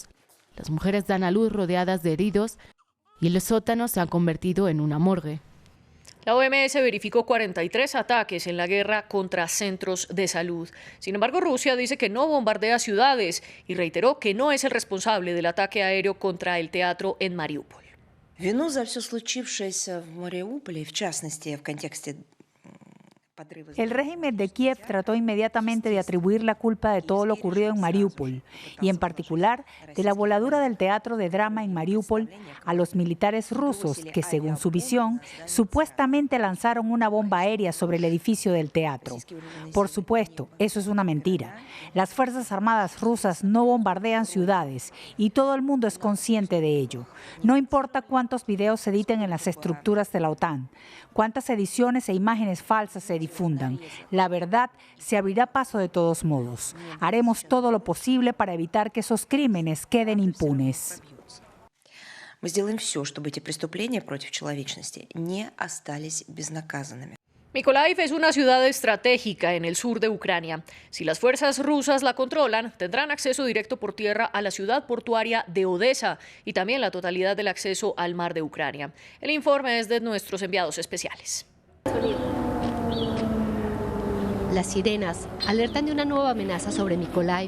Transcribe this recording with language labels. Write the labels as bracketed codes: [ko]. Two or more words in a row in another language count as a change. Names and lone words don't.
[es] Las mujeres dan a luz rodeadas de heridos y el sótano se ha convertido en una morgue. La OMS verificó 43 ataques en la guerra contra centros de salud. Sin embargo, Rusia dice que no bombardea ciudades y reiteró que no es el responsable del ataque aéreo contra el teatro en Mariúpol. [ru] Вину за все случившееся в Мариуполе, в частности, в контексте. [es] El régimen de Kiev trató inmediatamente de atribuir la culpa de todo lo ocurrido en Mariúpol y en particular de la voladura del teatro de drama en Mariúpol a los militares rusos que, según su visión, supuestamente lanzaron una bomba aérea sobre el edificio del teatro. Por supuesto, eso es una mentira. Las Fuerzas Armadas rusas no bombardean ciudades y todo el mundo es consciente de ello. No importa cuántos videos se editen en las estructuras de la OTAN, cuántas ediciones e imágenes falsas se difundan. La verdad se abrirá paso de todos modos. Haremos todo lo posible para evitar que esos crímenes queden impunes. [ru] Мы сделаем все, чтобы эти преступления против человечности не остались безнаказанными. [es] Mykolaiv es una ciudad estratégica en el sur de Ucrania. Si las fuerzas rusas la controlan, tendrán acceso directo por tierra a la ciudad portuaria de Odesa y también la totalidad del acceso al mar de Ucrania. El informe es de nuestros enviados especiales. Las sirenas alertan de una nueva amenaza sobre Mykolaiv.